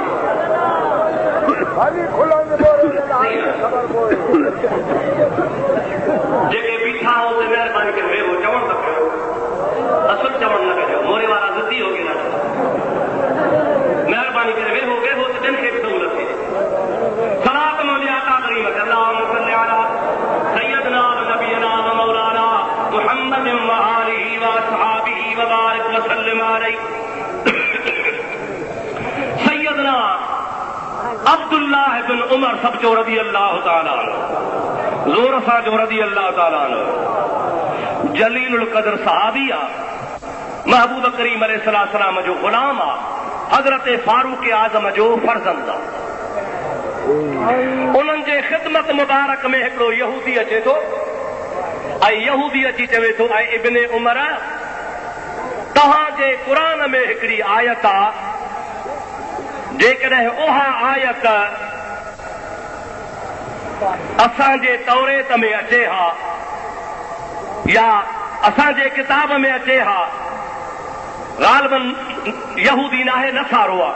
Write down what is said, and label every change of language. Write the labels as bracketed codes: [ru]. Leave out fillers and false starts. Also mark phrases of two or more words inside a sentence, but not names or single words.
[sd] जेके बीठा हो ते महिरबानी करे वेहो, चवण त कयो, असुल चवण न कजो। मोरे वारा ज़िदी हो के न, महिरबानी करे वेहो वेहो त ॿियनि खे बि सहूलियत थिए। सलात मुंहिंजे आका करीम [ar] اللهم صل على سيدنا ونبينا ومولانا محمد وآله وأصحابه وبارك وسلم عليه. [sd] सय्यदना अब्दुल्लाह बिन उमर सब जो [ar] رضي الله تعالى عنه, [sd] ज़ोर सां जो [ar] رضي الله تعالى عنه, جليل القدر [sd] सहाबी आहे, महबूब करीम अलैहिस्सलाम जो गुलाम आहे, हज़रत फारूक आज़म जो फर्ज़ंद आहे। उन्हनि जे ख़िदमत मुबारक में हिकिड़ो यहूदी अचे थो ऐं यहूदी अची चवे थो, ऐं इब्न उमर तव्हांजे क़ुरान में हिकिड़ी आयत आहे, जेकॾहिं उहा आयत असांजे तौरेत में अचे हा या असांजे किताब में अचे हा, ग़ालिबन यहूदी नाहे, नसारो आहे।